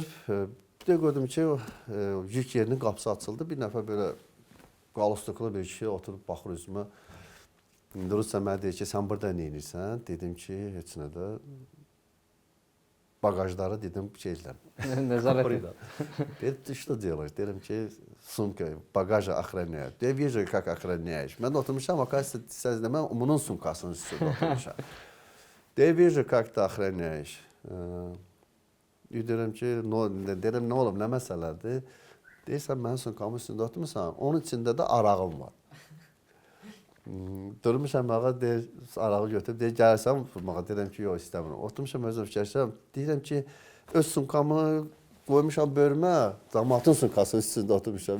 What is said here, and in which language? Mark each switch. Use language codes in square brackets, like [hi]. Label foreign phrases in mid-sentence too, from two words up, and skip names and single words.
[az] Bir də gördüm ki, yük yerinin qapısı açıldı. Bir nəfər belə qalostuklu bir kişi oturub baxır üzümə. Rusca mənə deyir ki, sən burada nə edirsən? Dedim ki, heç nə də. Bagajları dedim, şeylər. Nəzarət edir. Deyir, [ru] что делаешь? [az] Dedim ki, sumka, bagajı охраняют. [ru] Я вижу, как охраняешь. [az] Mən oturmuşam, оказывается, mən bunun sumkasının üstündə oturmuşam. Deyir, [ru] вижу, как ты охраняешь. [az] Deyirəm ki, deyirəm, nə olub, nə məsələdir? Deyirsən, mənim sumkamın üstündə oturmuşsan, onun içində də arağım var. Durmuşam ağa, deyir, arağı götürüb, deyir, gəlirsən vurmağa. Deyirəm ki, yox, istəmirəm. Oturmuşam, özüm fikirləşirəm. Deyirəm ki, öz sumkamı qoymuşam bölmə, damatın sumkasının üstündə oturmuşam.